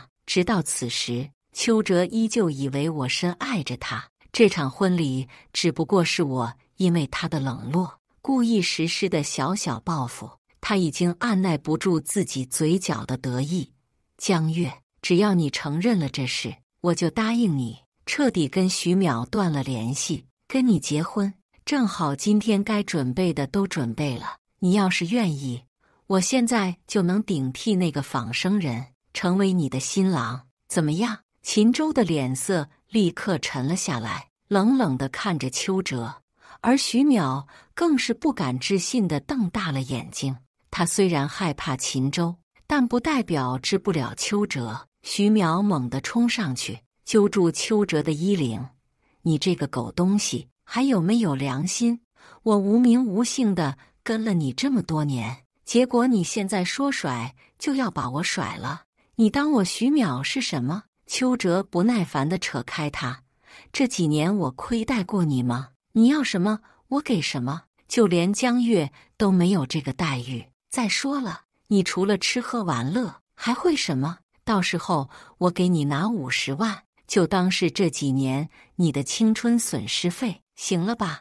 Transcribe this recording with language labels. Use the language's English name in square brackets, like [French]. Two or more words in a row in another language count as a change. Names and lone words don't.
[Chinese] 直到此時，邱澤依舊以為我深愛着他，這場婚禮只不過是我因為他的冷落故意實施的小小報復。他已經按捺不住自己嘴角的得意。江月，只要你承認了這事，我就答應你徹底跟徐淼斷了聯繫，跟你結婚。正好今天該準備的都準備了，你要是願意，我現在就能頂替那個仿生人，成為你的新郎，怎麼樣？秦州的臉色立刻沉了下來，冷冷地看着邱澤，而徐淼更是不敢置信地瞪大了眼睛。他雖然害怕秦州，但不代表治不了邱澤。徐淼猛地衝上去，揪住邱澤的衣領：“你這個狗東西，還有沒有良心？我無名無姓地跟了你這麼多年，結果你現在說甩就要把我甩了，你當我徐淼是什麼？” 邱澤不耐煩地扯開他：“這幾年我虧待過你嗎？你要什麼我給什麼，就連江月都沒有這個待遇。再說了，你除了吃喝玩樂還會什麼？到時候我給你拿50萬，就當是這幾年你的青春損失費，行了吧？”